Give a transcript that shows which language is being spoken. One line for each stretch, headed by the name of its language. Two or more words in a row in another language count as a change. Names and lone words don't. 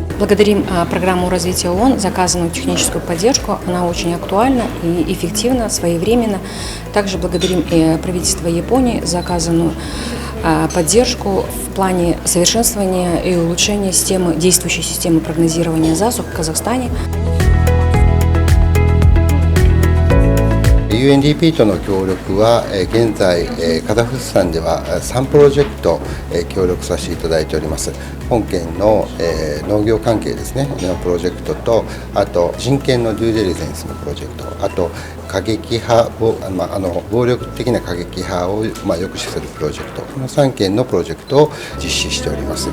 Russian: Благодарим программу развития ООН за оказанную техническую поддержку. Она очень актуальна и эффективна, своевременна. Также благодарим правительство Японии за оказанную поддержку в плане совершенствования и улучшения действующей системы прогнозирования засух в Казахстане.
Japanese: UNDP との協力は現在カザフスタンでは3プロジェクト協力させていただいております。本県の農業関係ですねのプロジェクトと、あと人権のデューデリジェンスのプロジェクト、あと過激派を暴力的な過激派を抑止するプロジェクト、この3件のプロジェクトを実施しております。